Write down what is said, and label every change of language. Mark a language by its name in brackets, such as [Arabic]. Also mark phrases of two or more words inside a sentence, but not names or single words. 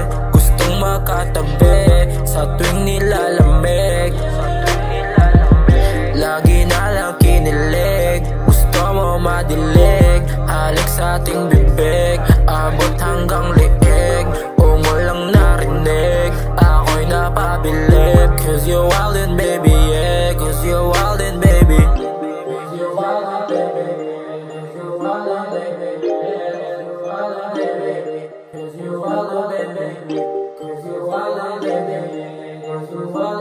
[Filipino] Gustong makatabi sa tuwing nilalamig. Lagi na lang kinilig, gusto mo madilig. Halik sa ating bibig, abot hanggang liig. Umulang narinig, ako'y napabilib. [English] Cause you wildin' baby, yeah. Cause you wildin' baby. Cause you wildin' baby. Cause you wildin' baby. Cause you wildin' baby. Cause you wildin' baby. Cause you wildin' baby.